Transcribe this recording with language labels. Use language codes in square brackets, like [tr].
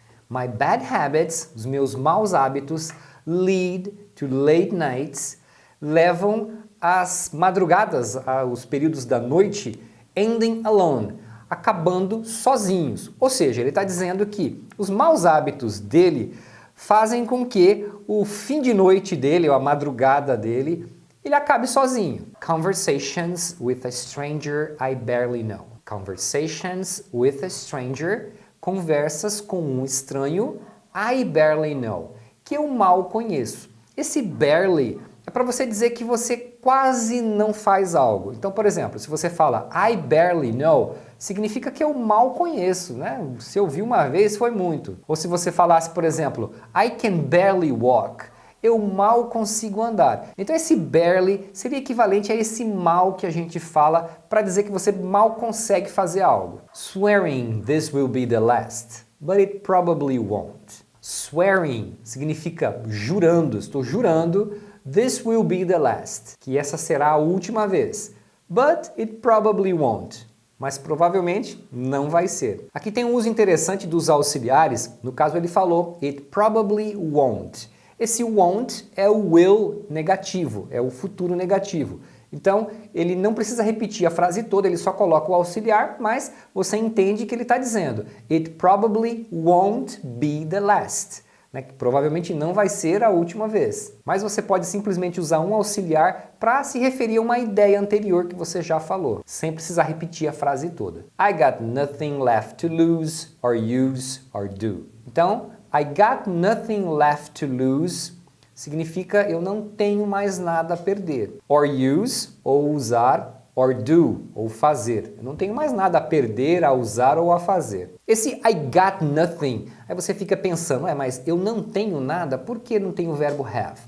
[en] My bad habits, [pt] os meus maus hábitos, [en] lead to late nights, [pt] levam às madrugadas, aos períodos da noite, [en] ending alone, [pt] acabando sozinhos. Ou seja, ele está dizendo que os maus hábitos dele fazem com que o fim de noite dele, ou a madrugada dele, ele acabe sozinho. [en] Conversations with a stranger I barely know. Conversations with a stranger, [pt] conversas com um estranho, [en] I barely know, [pt] que eu mal conheço. Esse barely é para você dizer que você quase não faz algo. Então, por exemplo, se você fala [en] I barely know, [pt] significa que eu mal conheço, né? Se eu vi uma vez, foi muito. Ou se você falasse, por exemplo, [en] I can barely walk, [pt] eu mal consigo andar. Então esse barely seria equivalente a esse mal que a gente fala para dizer que você mal consegue fazer algo. [en] Swearing this will be the last, but it probably won't. [pt] Swearing significa jurando, estou jurando, [en] this will be the last, [pt] que essa será a última vez. [en] But it probably won't. [pt] mas provavelmente não vai ser. Aqui tem um uso interessante dos auxiliares, no caso ele falou [en] it probably won't. [pt] Esse won't é o will negativo, é o futuro negativo. Então, ele não precisa repetir a frase toda, ele só coloca o auxiliar, mas você entende que ele está dizendo [en] it probably won't be the last. [pt] Né, que provavelmente não vai ser a última vez. Mas você pode simplesmente usar um auxiliar para se referir a uma ideia anterior que você já falou, sem precisar repetir a frase toda. [en] I got nothing left to lose, or use, or do. [pt] Então, [en] I got nothing left to lose [pt] significa eu não tenho mais nada a perder. [en] Or use, [pt] ou usar, [en] or do, [pt] ou fazer. Eu não tenho mais nada a perder, a usar ou a fazer. Esse [en] I got nothing, [pt] aí você fica pensando, mas eu não tenho nada, por que não tem o verbo have?